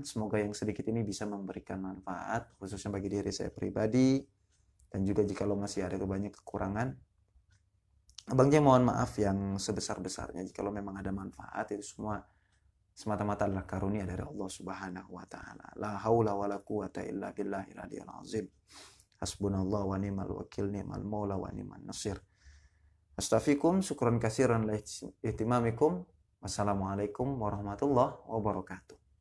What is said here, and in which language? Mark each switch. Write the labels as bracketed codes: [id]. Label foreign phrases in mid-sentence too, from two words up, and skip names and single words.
[id] Semoga yang sedikit ini bisa memberikan manfaat, khususnya bagi diri saya pribadi, dan juga jika lo masih ada banyak kekurangan, Abang J mohon maaf yang sebesar-besarnya. Jika lo memang ada manfaat, itu semua semata-mata adalah karunia dari [ar] الله سبحانه وتعالى. لا حول ولا قوة إلا بالله العلي العظيم. حسبنا الله ونعم الوكيل، نعم المولى ونعم النصير. Astaghfirukum, شكرا كثيرا لاهتمامكم. والسلام عليكم ورحمة الله وبركاته.